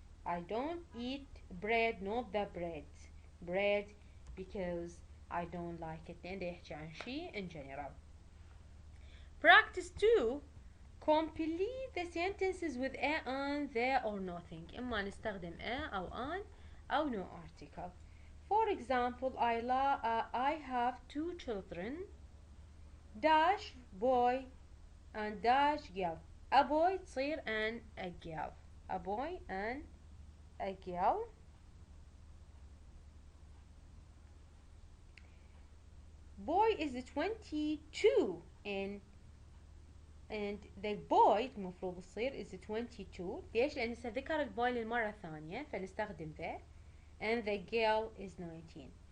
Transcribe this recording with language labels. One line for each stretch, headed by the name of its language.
English: I don't eat bread, not the bread. Bread because I don't like it.
Arabic: لأن يحكي عن شيء
English: in general. Practice 2. Complete the sentences with a, an, the or nothing.
Arabic: إما نستخدم a أو an أو no article.
English: For example, I have 2 children. Dash boy and dash girl. A boy
Arabic: تصير
English: and a girl. A boy and a girl. Boy is 22 and the boy
Arabic: المفروض يصير
English: is 22.
Arabic: ليش؟ لأن ذكر البوي للمرة الثانية فنستخدم the
English: and the girl is 19.